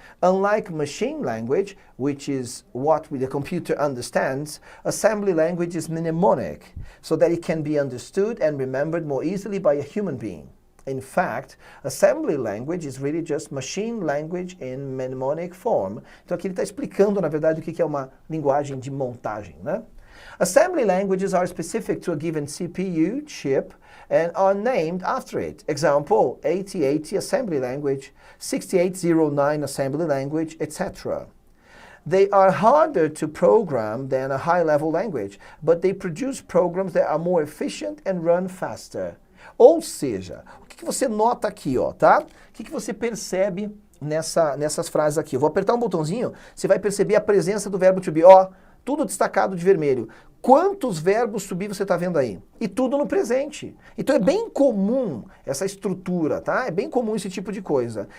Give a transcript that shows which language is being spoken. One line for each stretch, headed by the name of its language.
English: Unlike machine language, which is what the computer understands, assembly language is mnemonic, so that it can be understood and remembered more easily by a human being. In fact, assembly language is really just machine language in mnemonic form.
Portuguese: Então aqui ele está explicando, na verdade, o que é uma linguagem de montagem, né?
English: Assembly languages are specific to a given CPU chip and are named after it. Example, 8080 assembly language, 6809 assembly language, etc. They are harder to program than a high-level language, but they produce programs that are more efficient and run faster.
Portuguese: Ou seja, o que você nota aqui, ó, tá? O que você percebe nessas frases aqui? Eu vou apertar um botãozinho, você vai perceber a presença do verbo to be, ó, tudo destacado de vermelho. Quantos verbos to be você está vendo aí? E tudo no presente. Então é bem comum essa estrutura, tá? É bem comum esse tipo de coisa.